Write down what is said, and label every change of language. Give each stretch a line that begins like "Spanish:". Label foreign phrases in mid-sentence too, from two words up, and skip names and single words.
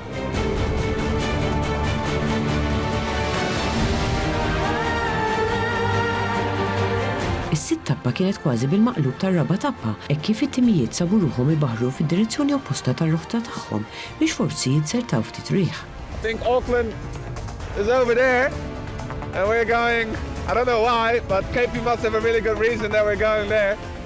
Maltese: Is-sitt tappa kienet kważi bil-maqlub tar-raba' tappa hekk kif it-timijiet sabu ruħhom ibaħħru fid-direzzjoni opposta tar-roħta tagħhom biex forsi jitsertaw ftit rieħ.
English: I think Auckland is over there and we're going, I don't know why, but KP must have a really good reason that we're going there.